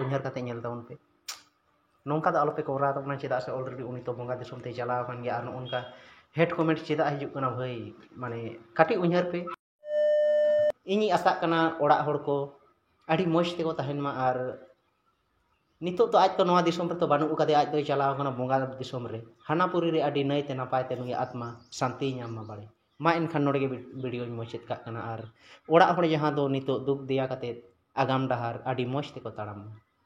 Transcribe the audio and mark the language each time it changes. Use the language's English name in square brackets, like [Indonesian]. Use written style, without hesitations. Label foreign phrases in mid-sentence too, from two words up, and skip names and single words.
[Santali] उन्हर काते नेल ताबोन पे नोंका दा आलोपे कोरा ताबोना चेदा से ऑलरेडी उनी तो बोंगा दिसोम ते चलाव कान गया आर उनका हेड कमेंट चेदा हिजुग कना भाई माने काटी उन्हर पे इनी आशा कना ओड़ा हड़ को आडी मौज तेको तहन मा आर नितो तो आज तो नोआ दिसोम रे तो बानु कादे आज तो चलाव कना बोंगा दिसोम रे हानापुरी रे आडी नई ते नापाय ते नुई आत्मा शांति नाम मा बाड़े मा एनखान नोडे गे वीडियो मोचेत का कना आर ओड़ा हड़ जहां दो नितो दुख दिया काते आगाम डाहार आडी मौज तेको ताड़ाम